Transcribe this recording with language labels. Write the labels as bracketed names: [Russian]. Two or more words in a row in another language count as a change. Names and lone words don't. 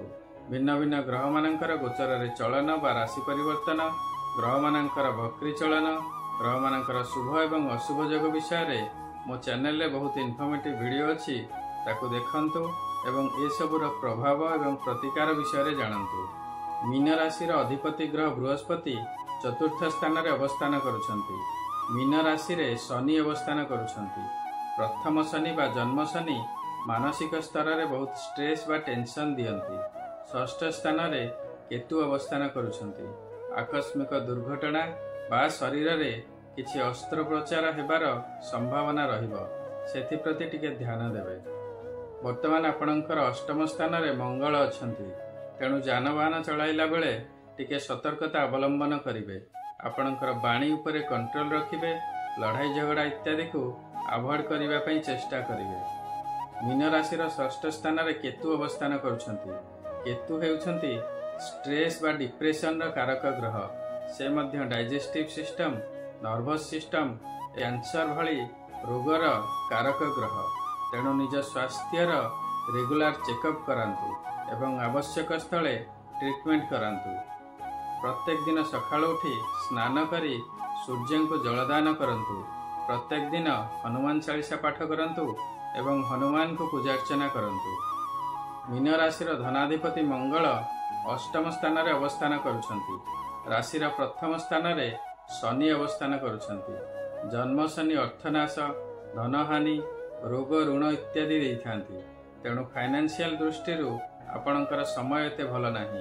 [Odia] ଭିନ୍ନ ଭିନ୍ନ ଗ୍ରହ ମାନଙ୍କର ଗୋଚର ରେ ଚଳନ ବା ରାଶି ପରିବର୍ତ୍ତନ, ଗ୍ରହ ମାନଙ୍କର ବକ୍ରୀ ଚଳନ, ଗ୍ରହ ମାନଙ୍କର ଶୁଭ ଏବଂ ଅଶୁଭ ଯୋଗ ବିଷୟ ରେ ମୋ ଚ୍ୟାନେଲ ରେ ବହୁତ [English] informative video [Odia] ଅଛି। ତାକୁ ଦେଖନ୍ତୁ ଏବଂ ଏ ସବୁର ପ୍ରଭାବ ଏବଂ ପ୍ରତିକାର ବିଷୟ ରେ ଜାଣନ୍ତୁ। ମୀନ ରାଶି ର ଅଧିପତି ଗ୍ରହ ବୃହସ୍ପତି ଚତୁର୍ଥ ସ୍ଥାନ ରେ ଅବସ୍ଥାନ କରୁଛନ୍ତି। ମୀନ ରାଶି ରେ ଶନି ଅବସ୍ଥାନ କରୁଛନ୍ତି। ପ୍ରଥମ ଶନି ବା ଜନ୍ମ ଶନି ମାନସିକ ସ୍ତର ରେ ବହୁତ ଷ୍ଟ୍ରେସ ବା ଟେନସନ ଦିଅନ୍ତି। ଷଷ୍ଠ ସ୍ଥାନ ରେ କେତୁ ଅବସ୍ଥାନ କରୁଛନ୍ତି। ଆକସ୍ମିକ ଦୁର୍ଘଟଣା ବା ଶରୀର ରେ କିଛି ଅସ୍ତ୍ରୋପଚାର ହେବାର ସମ୍ଭାବନା ରହିବ, ସେଥି ପ୍ରତି ଟିକେ ଧ୍ୟାନ ଦେବେ। ବର୍ତ୍ତମାନ ଆପଣଙ୍କର ଅଷ୍ଟମ ସ୍ଥାନ ରେ ମଙ୍ଗଳ ଅଛନ୍ତି। ତେଣୁ ଯାନବାହନ ଚଳାଇଲା ବେଳେ ଟିକେ ସତର୍କତା ଅବଲମ୍ବନ କରିବେ। ଆପଣଙ୍କର ବାଣୀ ଉପରେ କଣ୍ଟ୍ରୋଲ ରଖିବେ। ଲଢ଼ାଇ ଝଗଡ଼ା ଇତ୍ୟାଦି କୁ ଆଭଏଡ କରିବା ପାଇଁ ଚେଷ୍ଟା କରିବେ। ମୀନ ରାଶି ର ଷଷ୍ଠ ସ୍ଥାନ ରେ କେତୁ ଅବସ୍ଥାନ କରୁଛନ୍ତି। କେତୁ ହେଉଛନ୍ତି ଷ୍ଟ୍ରେସ ବା ଡିପ୍ରେସନ ର କାରକ ଗ୍ରହ। ସେ ମଧ୍ୟ [English] digestive system, nervous system, cancer [Odia] ଭଳି ରୋଗର କାରକ ଗ୍ରହ। ତେଣୁ ନିଜ ସ୍ୱାସ୍ଥ୍ୟ [English] regular checkup [Odia] କରନ୍ତୁ ଏବଂ ଆବଶ୍ୟକ ସ୍ଥଳେ ଟ୍ରିଟମେଣ୍ଟ କରନ୍ତୁ। ପ୍ରତ୍ୟେକ ଦିନ ସକାଳ ଉଠି ସ୍ନାନ କରି ସୂର୍ଯ୍ୟ କୁ ଜଳଦାନ କରନ୍ତୁ। ପ୍ରତ୍ୟେକ ଦିନ ହନୁମାନ ଚାଳିଶା ପାଠ କରନ୍ତୁ ଏବଂ ହନୁମାନ କୁ ପୂଜା ଅର୍ଚ୍ଚନା କରନ୍ତୁ। ମୀନ ରାଶି ଧନାଧିପତି ମଙ୍ଗଳ ଅଷ୍ଟମ ସ୍ଥାନ ରେ ଅବସ୍ଥାନ କରୁଛନ୍ତି। ରାଶି ପ୍ରଥମ ସ୍ଥାନ ରେ ଶନି ଅବସ୍ଥାନ କରୁଛନ୍ତି। ଜନ୍ମ ଶନି ଅର୍ଥନାଶ, ଧନହାନି, ରୋଗ ଋଣ ଇତ୍ୟାଦି ଦେଇଥାନ୍ତି। ତେଣୁ ଫାଇନାନ୍ସିଆଲ ଦୃଷ୍ଟି ଆପଣଙ୍କର ସମୟ ଏତେ ଭଲ ନାହିଁ।